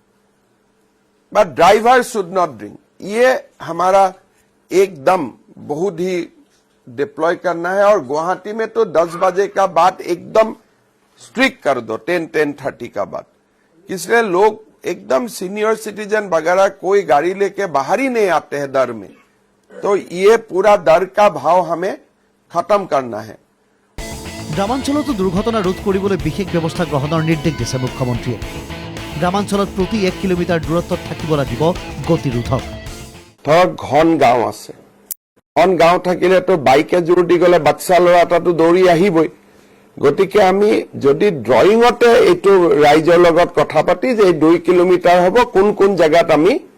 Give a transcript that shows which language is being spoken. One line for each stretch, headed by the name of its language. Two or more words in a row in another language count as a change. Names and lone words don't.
English: But driver should not drink
Hindi: ये हमारा एकदम बहुत ही डिप्लॉय करना है और गुवाहाटी में तो 10 बजे का बाद एकदम स्ट्रिक्ट कर दो 10-10:30 का बाद इसलिए लोग एकदम
English: senior citizen
Hindi: वगैरह कोई गाड़ी लेके बाहर ही नहीं आते हैं डर में तो ये पूरा डर का भाव हमें खत्म करना है
Assamese: গ্ৰামাঞ্চলতো দুৰ্ঘটনা ৰোধ কৰিবলৈ বিশেষ ব্যৱস্থা গ্ৰহণৰ নিৰ্দেশ দিছে মুখ্যমন্ত্ৰীয়ে গ্ৰামাঞ্চলত প্ৰতি 1 কিলোমিটাৰ দূৰত্বত থাকিব লাগিব গতিৰোধক ধৰক ঘন গাঁও আছে ঘন গাঁও থাকিলেতো বাইকে জোৰ দি গলে বাচ্চা ল'ৰা এটাতো দৌৰি আহিবই গতিকে আমি যদি ড্ৰয়িঙতে এইটো ৰাইজৰ লগত কথা পাতি যে 2 কিলোমিটাৰ হ'ব কোন কোন জায়গাত আমি